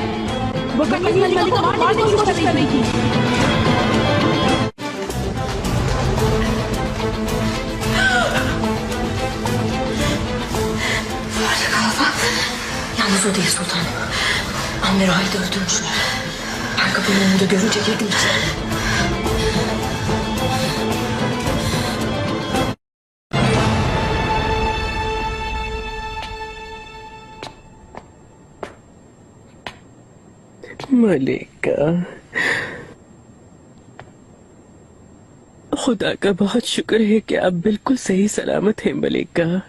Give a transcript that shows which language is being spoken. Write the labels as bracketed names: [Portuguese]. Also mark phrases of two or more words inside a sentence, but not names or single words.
[Hindi] वो कहीं मलिका को मारने की कोशिश कर रही थी। [Turkish] Yalnız o değil sultanım. Amir Ayda öldüğünü düşünüyor. Ben kapının önünde görünce girdim içeri. [Hindi] मलिका, खुदा का बहुत शुक्र है कि आप बिल्कुल सही सलामत हैं मलिका।